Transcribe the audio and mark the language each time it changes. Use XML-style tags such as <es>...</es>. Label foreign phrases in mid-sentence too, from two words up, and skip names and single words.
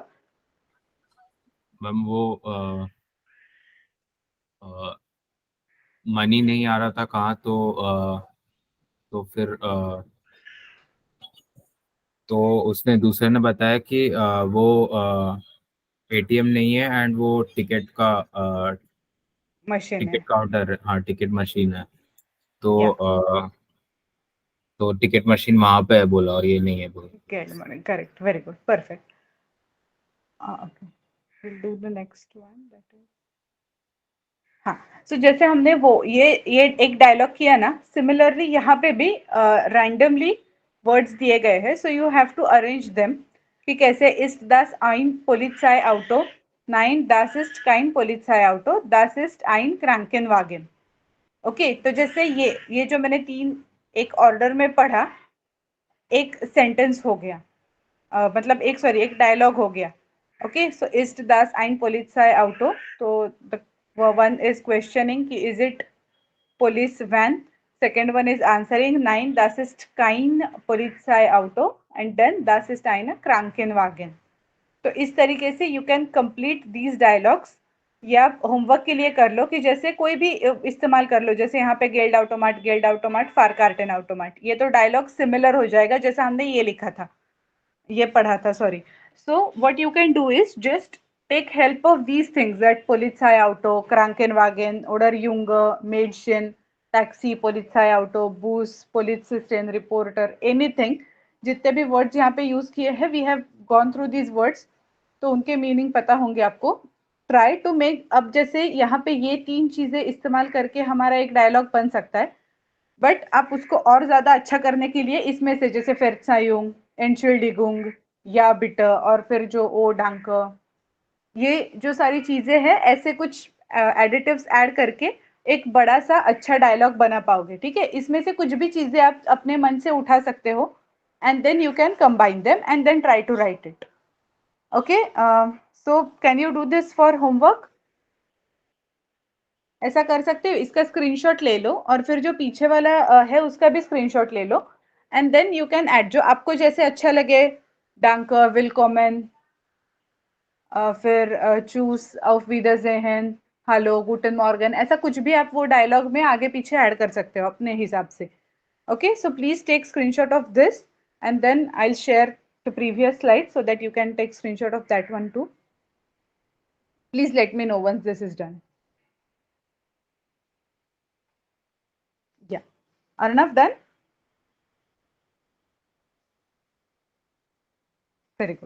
<hi>मैम वो मनी नहीं आ रहा था कहाँ, तो फिर तो उसने दूसरे ने बताया कि वो एटीएम नहीं है एंड वो मशीन है. टिकट काउंटर, हाँ टिकट मशीन है. तो या तो टिकट मशीन वहां पे है बोला और ये नहीं है बोला.</hi> <en>Correct, very good, perfect. Okay, will do the next one, that is.</en> <hi>हाँ, सो जैसे हमने वो ये एक डायलॉग किया ना, सिमिलरली यहाँ पे भी</hi> <en>randomly words</en> <hi>दिए गए हैं, सो</hi> <en>you have to arrange them</en> <hi>कि कैसे.</hi> <de>इस्ट das ein Polizeiauto, nein das ist kein Polizeiauto, das ist ein Krankenwagen.</de> <hi>ओके, तो जैसे ये जो मैंने तीन एक ऑर्डर में पढ़ा, एक सेंटेंस हो गया, मतलब एक सॉरी एक डायलॉग हो गया.</hi> <en>okay, so</en> <de>ist das ein Polizeiauto,</de> <en>तो one is questioning कि is it police van. Second one is answering,</en> <de>nein, das ist kein Polizeiauto.</de> <en>And then</en> <de>das ist eine Krankenwagen.</de> <hi>तो इस तरीके से</hi> <en>you can complete these dialogues.</en> <hi>या आप होमवर्क के लिए कर लो कि जैसे कोई भी इस्तेमाल कर लो, जैसे यहाँ पे</hi> <de>Geld Automat Fahr Karten Automat,</de> <hi>ये तो</hi> <en>dialogue similar</en> <hi>हो जाएगा जैसा हमने ये लिखा था, ये पढ़ा था, सॉरी.</hi> <en>So what you can do is just take help of these things, that</en> <de>Polizeiauto, Krankenwagen oder Junge, Mädchen, Taxi, Polizeiauto, Bus, Polizistin,</de> <en>Reporter, anything.</en> <hi>जितने भी वर्ड्स यहाँ पे यूज किए हैं,</hi> <en>we have gone through these words,</en> <hi>तो उनके मीनिंग पता होंगे आपको.</hi> <en>try to make,</en> <hi>अब जैसे यहाँ पे ये तीन चीजें इस्तेमाल करके हमारा एक डायलॉग बन सकता है, बट आप उसको और ज्यादा अच्छा करने के लिए इसमें से जैसे</hi> <de>Verzeihung, Entschuldigung,</de> <hi>या बिट, और फिर जो ओ डांक, ये जो सारी चीजें हैं, ऐसे कुछ</hi> <en>additives add</en> <hi>करके एक बड़ा सा अच्छा डायलॉग बना पाओगे. ठीक है, इसमें से कुछ भी चीजें आप अपने मन से उठा सकते हो,</hi> <en>And then you can combine them and then try to write it. Okay, so can you do this for homework?</en> <hi>ऐसा कर सकते हो, इसका स्क्रीनशॉट ले लो और फिर जो पीछे वाला है उसका भी स्क्रीनशॉट ले लो,</hi> <en>and then you can add</en> <hi>जो आपको जैसे अच्छा लगे.</hi> <de>Danke, willkommen, फिर चूस auf Wiedersehen, Hallo, guten Morgen,</de> <hi>ऐसा कुछ भी आप वो डायलॉग में आगे पीछे ऐड कर सकते हो अपने हिसाब से.</hi> <en>Okay, so please take screenshot of this and then I will share the previous slide so that you can take screenshot of that one too. Please let me know once this is done. Yeah. Arnav, done? Very good.</en>